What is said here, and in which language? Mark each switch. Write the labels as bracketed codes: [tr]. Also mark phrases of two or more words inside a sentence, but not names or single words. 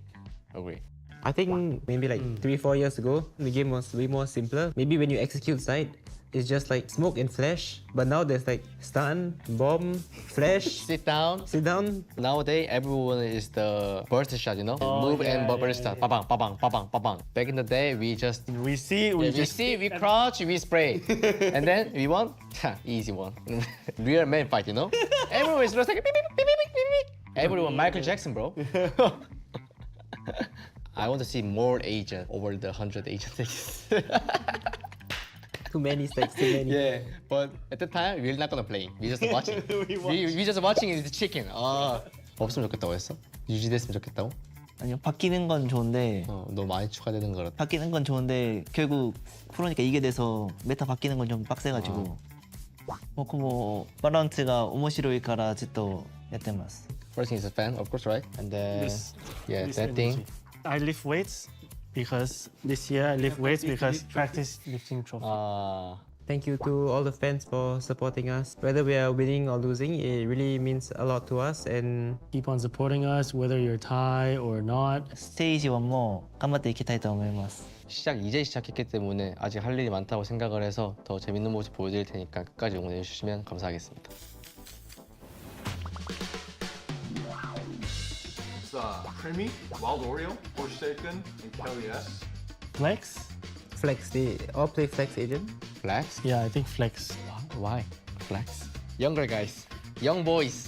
[en] I think maybe like 3-4 years ago, the game was way more simpler. Maybe when you execute side, it's just like smoke and flash. But now there's like stun, bomb, flash, sit down. Nowadays, everyone is the burst shot, you know? Move and burst shot. Ba-bang, ba-bang, ba-bang, ba-bang. Back in the day, we see, we crouch, we spray. And then we won. Easy one. Real man fight, you know? Everyone is just like beep, beep, beep, beep, beep, beep. Everyone Michael Jackson, bro. I want to see more agent over the 100 agents. Too many stakes, too many. Yeah, but at the time we're not gonna play. We just watching. we just watching the chicken. [ko] 없으면 좋겠다고 했어? 유지됐으면 좋겠다고? 아니요, 바뀌는 건 좋은데. 너무 많이 추가되는 거라. 바뀌는 건 좋은데 결국 프로니까 이게 돼서 메타 바뀌는 건 좀 빡세가지고. [ja] 僕もバランスが面白いからずっとやってます。 [en] First thing is a fan, of course, right? And then, This that thing. I lift weights because this year I lift weights because practice lifting trophy. Thank you to all the fans for supporting us. Whether we are winning or losing, it really means a lot to us. And keep on supporting us, whether you're Thai or not. [ja] ステージ1も頑張っていきたいと思います [ko] 이제 시작했기 때문에 아직 할 일이 많다고 생각을 해서 더 재밌는 모습 보여드릴 테니까 끝까지 응원해 주시면 감사하겠습니다. [en] It's Creamy, Wild Oreo, Forsaken, and Kelly S. Flex? Flex, they all play Flex agent. Flex? Yeah, I think Flex. Why? Flex? Younger guys, young boys.